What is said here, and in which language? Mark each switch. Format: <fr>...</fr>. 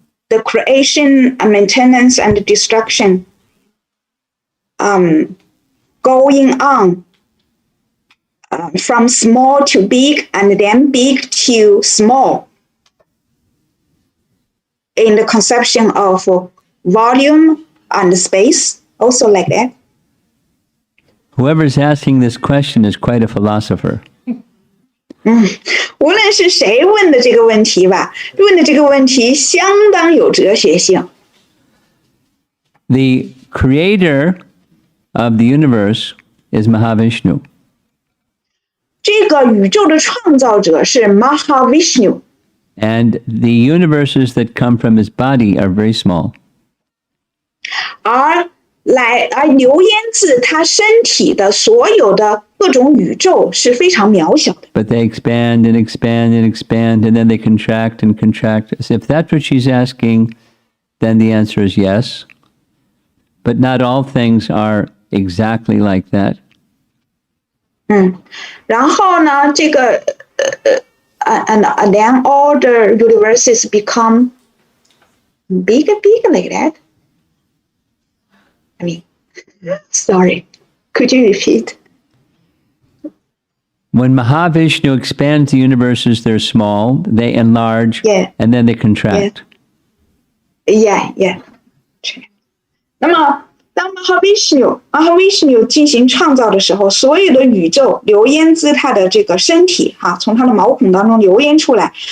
<en>The creation and maintenance and destruction going on from small to big and then big to small in the conception of volume and space, also like that. Whoever's asking this question is quite a philosopher.</en> <zh>无论是谁问的这个问题吧，问的这个问题相当有哲学性。</zh> <en>The creator of the universe is Mahavishnu.</en> <zh>这个宇宙的创造者是 Mahavishnu，</zh> <en>And the universes that come from his body are very small.</en> <zh>而流烟自他身体的所有的各种宇宙是非常渺小的。</zh> <en>But they expand and expand and expand, and then they contract and contract. So if that's what she's asking, then the answer is yes. But not all things are exactly like that.</en> <zh>然后呢，这个</zh> <en>and then all the universes become big like that. I mean, sorry, could you repeat? When Mahavishnu expands the universes, they're small, they enlarge, Yeah. and then they contract. Yeah.</en> <zh>那么，当Mahavishnu 进行创造的时候，所有的宇宙流烟自他的这个身体从他的毛孔当中流烟出来。</zh>